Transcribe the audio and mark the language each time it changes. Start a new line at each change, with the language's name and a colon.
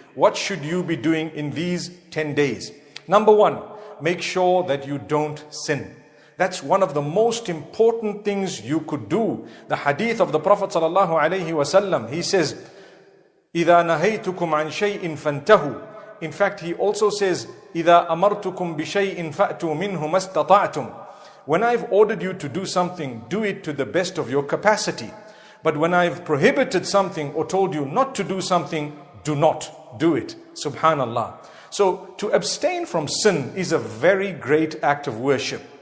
English: What should you be doing in these 10 days? Number one, make sure that you don't sin. That's one of the most important things you could do. The hadith of the Prophet ﷺ, he says,
Arabic: إِذَا نَهَيْتُكُمْ عَنْ شَيْءٍ فَانْتَهُوا.
English: In fact, he also says,
Arabic: إِذَا أَمَرْتُكُمْ بِشَيْءٍ فَأْتُوا مِنْهُ مَسْتَطَعْتُمْ.
English: When I've ordered you to do something, do it to the best of your capacity. But when I've prohibited something or told you not to do something, do not do it. Subhanallah. So to abstain from sin is a very great act of worship.